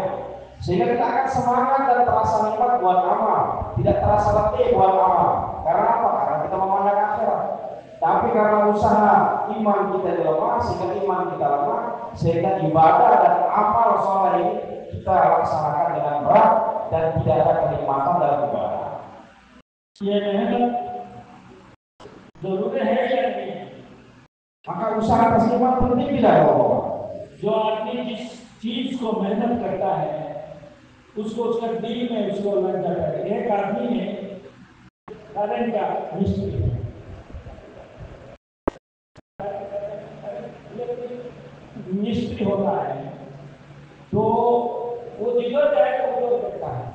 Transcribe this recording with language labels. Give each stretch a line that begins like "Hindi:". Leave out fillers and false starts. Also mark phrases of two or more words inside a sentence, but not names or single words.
Indonesian: Sehingga kita akan semangat dan terasa nikmat buat amal, tidak terasa letih buat amal. Karena apa? Karena kita memandang akhirat. Tapi karena usaha iman kita lemah, sehingga ibadah dan amal sholat ini kita laksanakan dengan berat dan tidak ada kenikmatan dalam ibadah.
Hindi: ये मेहनत जरूरी है या नहीं?
Indonesian: Maka usaha atas iman penting tidak Bapak?
Hindi: जो आदमी जिस चीज को मेहनत करता है, उसको उसका दिल में उसको लग जाता है। एक आदमी ने करंट का मिस्त्री होता है, तो वो जिधर जाएगा उधर करता है।